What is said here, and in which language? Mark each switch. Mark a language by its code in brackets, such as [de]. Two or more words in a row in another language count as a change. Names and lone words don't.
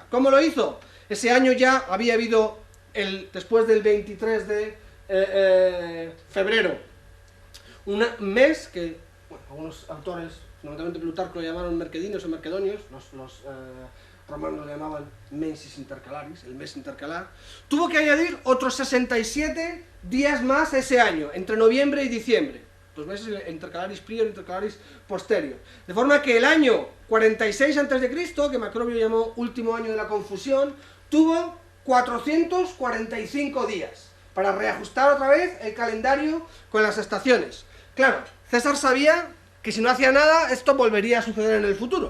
[es] ¿Cómo lo hizo? Ese año ya había habido, después del 23 de febrero, un mes que, bueno, algunos autores, fundamentalmente Plutarco, lo llamaron mercedinios o mercedonios, los romanos lo llamaban [la] mensis intercalaris, [es] el mes intercalar, tuvo que añadir otros 67 días más ese año, entre noviembre y diciembre. [la] 2 meses intercalaris prior, intercalaris posterior. [es] De forma que el año 46 a.C., que Macrobio llamó último año de la confusión, tuvo 445 días para reajustar otra vez el calendario con las estaciones. Claro, César sabía que si no hacía nada, esto volvería a suceder en el futuro.